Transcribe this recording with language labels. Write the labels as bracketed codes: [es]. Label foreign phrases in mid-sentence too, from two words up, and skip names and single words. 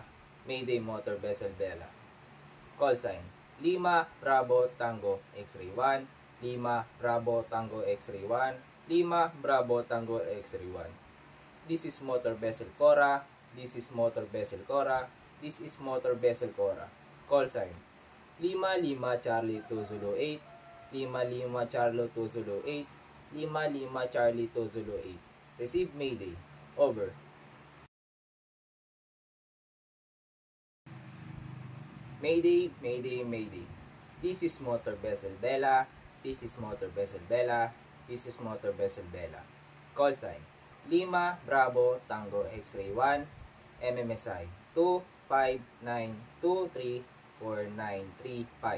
[en] Mayday Motor Vessel Bella. Call sign Lima Bravo Tango X-ray 1. Lima Bravo Tango X-ray 1. Lima Bravo Tango X-ray 1. This is Motor Vessel Cora. This is Motor Vessel Cora. This is Motor Vessel Cora. Call sign Lima Lima Charlie 2 Zulu 8. Lima Lima Charlie 2 Zulu 8. Lima Lima Charlie 2 Zulu 8. Receive Mayday. Over. Mayday, Mayday, Mayday. This is Motor Vessel Bella. This is Motor Vessel Bella. This is Motor Vessel Bella. Call sign Lima Bravo Tango X-ray 1 MMSI 259234935.